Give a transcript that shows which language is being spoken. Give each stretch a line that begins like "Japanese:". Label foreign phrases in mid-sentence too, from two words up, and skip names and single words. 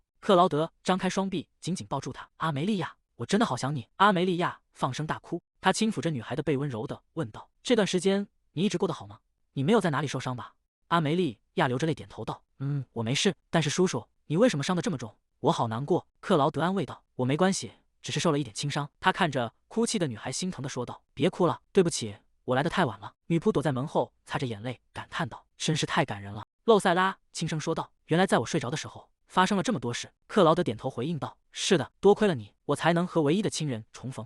Chinese: 克勞德張開雙臂，緊緊抱住她：“阿梅利亞，我真的好想你。” 阿梅利亞放聲大哭，他輕撫着女孩的背，溫柔地問道：“這段時間你一直過得好嗎？你沒有在哪裡受傷吧？” 阿梅利亞流着淚點頭道：“我沒事。但是叔叔，你為什麼傷得這麼重？我好難過。” 克勞德安慰道：“我沒關係，只是受了一點輕傷。” 他看着哭泣的女孩，心疼地說道：“別哭了，對不起，我來得太晚了。” 女僕躲在門後，擦着眼淚，感嘆道：“真是太感人了。” 露塞拉輕聲說道：“原來在我睡着的時候，發生了這麼多事。” 克勞德點頭回應道：“是的，多虧了你，我才能和唯一的親人重逢。